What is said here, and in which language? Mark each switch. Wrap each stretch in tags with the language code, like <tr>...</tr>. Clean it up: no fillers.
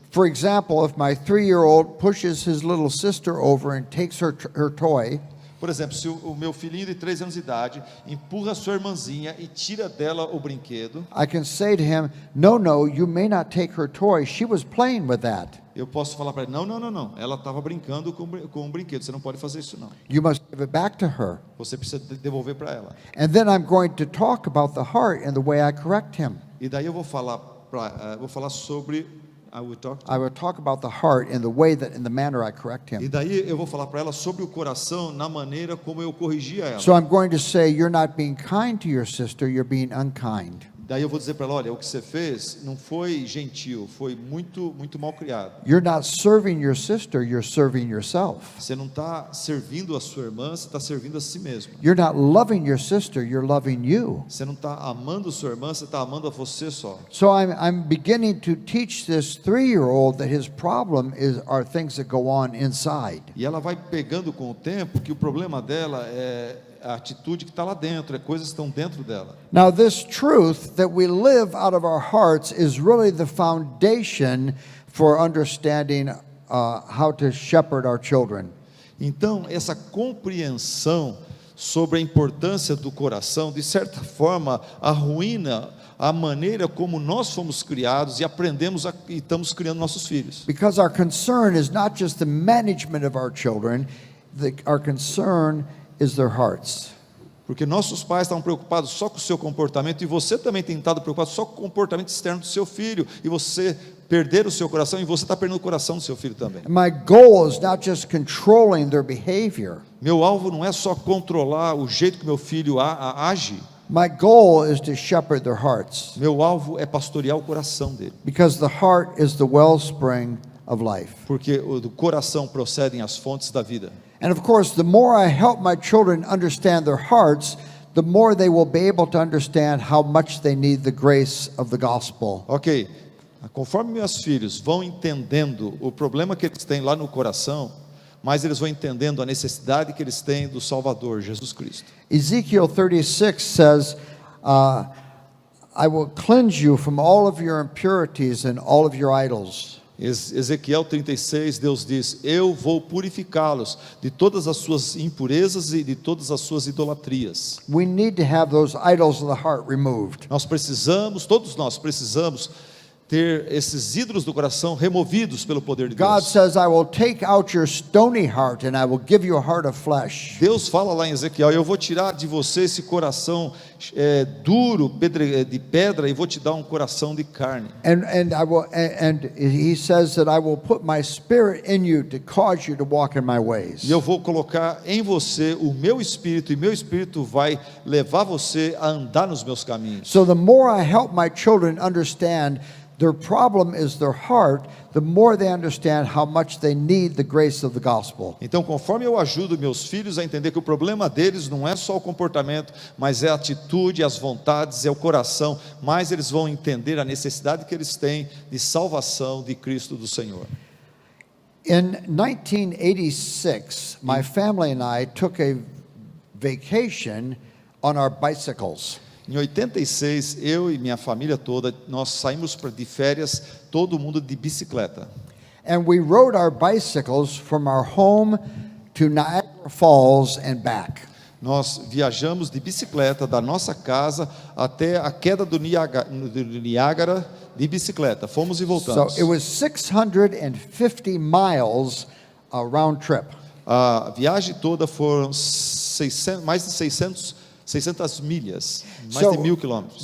<en>For example, if my 3-year-old pushes his little sister over and takes her toy,</en> <pt>por exemplo, se o meu filhinho de 3 anos de idade empurra a sua irmãzinha e tira dela o brinquedo,</pt> <en>I can say to him, no, you may not take her toy. She was playing with that.</en> <pt>eu posso falar para ele: não, ela estava brincando com um brinquedo, você não pode fazer isso não.</pt> <en>You must give it back to her.</en> <pt>Você precisa devolver para ela.</pt> <en>And then I'm going to talk about the heart and the way I correct him.</en> <pt>E daí eu vou falar sobre I</pt> <en>will talk about the heart and the way that in the manner I correct</en> <pt>E</pt> <en>him.</en> <pt>daí eu vou falar para ela sobre o coração na maneira como eu corrigia ela.</pt> <en>So I'm going to say, you're not being kind to your sister, you're being unkind.</en> <pt>Daí eu vou dizer para ela: olha, o que você fez não foi gentil, foi muito mal criado.</pt> <en>You're not serving your sister, you're serving yourself.</en> <pt>Você não está servindo a sua irmã, você está servindo a si mesmo.</pt> <en>You're not loving your sister, you're loving you.</en> <pt>Você não está amando a sua irmã, você está amando a você só.</pt> <en>So I'm beginning to teach this 3-year-old that his problem are things that go on inside.</en> <pt>E ela vai pegando com o tempo que o problema dela é a atitude que está lá dentro, coisas que estão dentro dela.</pt> <en>Now, this truth that we live out of our hearts is really the foundation for understanding how to shepherd our children.</en> <pt>Então, essa compreensão sobre a importância do coração, de certa forma, arruína a maneira como nós fomos criados e aprendemos e estamos criando nossos filhos.</pt> <en>Because our concern is not just the management of our children, our concern is their hearts.</en> <pt>Porque nossos pais estavam preocupados só com o seu comportamento, e você também tem estado preocupado só com o comportamento externo do seu filho, e você perder o seu coração, e você está perdendo o coração do seu filho também.</pt> <en>My goal is not just controlling their behavior.</en> <pt>Meu alvo não é só controlar o jeito que meu filho age.</pt> <en>My goal is to shepherd their hearts.</en> <pt>Meu alvo é pastorear o coração dele.</pt> <en>Because the heart is the wellspring of life.</en> <pt>Porque do coração procedem as fontes da vida.</pt> <en>And of course, the more I help my children understand their hearts, the more they will be able to understand how much they need the grace of the gospel.</en> <pt>Ok, conforme meus filhos vão entendendo o problema que eles têm lá no coração, mais eles vão entendendo a necessidade que eles têm do Salvador, Jesus Cristo.</pt> <en>Ezekiel 36 says, I will cleanse you from all of your impurities and all of your idols.</en> <pt>Ezequiel 36, Deus diz: eu vou purificá-los de todas as suas impurezas e de todas as suas idolatrias.</pt> <en>We need to have those idols of the heart removed.</en> <pt>Todos nós precisamos ter esses ídolos do coração removidos pelo poder de</pt> <en>God</en> <pt>Deus.</pt> <en>says, I will take out your stony heart and I will give you a heart of flesh.</en> <pt>Deus fala lá em Ezequiel: eu vou tirar de você esse coração duro, de pedra, e vou te dar um coração de carne.</pt> <en>And he says that I will put my spirit in you to cause you to walk in my ways.</en> <pt>E eu vou colocar em você o meu espírito, e meu espírito vai levar você a andar nos meus caminhos.</pt> <en>So the more I help my children understand their problem is their heart, the more they understand how much they need the grace of the gospel.</en> <pt>Então, conforme eu ajudo meus filhos a entender que o problema deles não é só o comportamento, mas é a atitude, as vontades, é o coração, mais eles vão entender a necessidade que eles têm de salvação de Cristo do Senhor.</pt> <en>In 1986, my family and I took a vacation on our bicycles.</en> <pt>Em 86, eu e minha família toda, nós saímos de férias, todo mundo de bicicleta.</pt> <en>And we rode our bicycles from our home to Niagara Falls and back.</en> <pt>Nós viajamos de bicicleta da nossa casa até a queda do Niágara de bicicleta. Fomos e voltamos.</pt> <en>So it was 650 miles a round trip.</en> <pt>A viagem toda foram mais de 600 milhas, mais de 1.000 quilômetros.</pt>